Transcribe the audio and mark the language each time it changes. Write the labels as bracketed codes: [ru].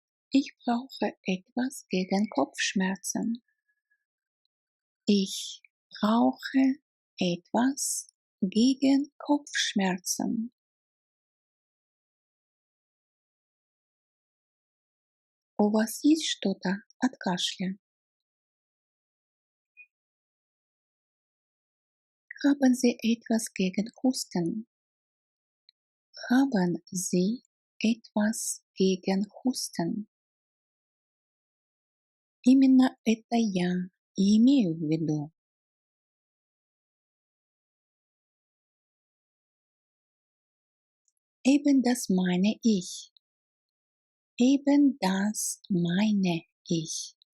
[de] Ich brauche etwas gegen Kopfschmerzen. Ich brauche etwas gegen Kopfschmerzen. [ru] У вас есть что-то от кашля? [de] Haben Sie etwas gegen Husten? Haben Sie etwas gegen Husten? [ru] Именно это я и имею в виду. [de] Eben das meine ich. Eben das meine ich.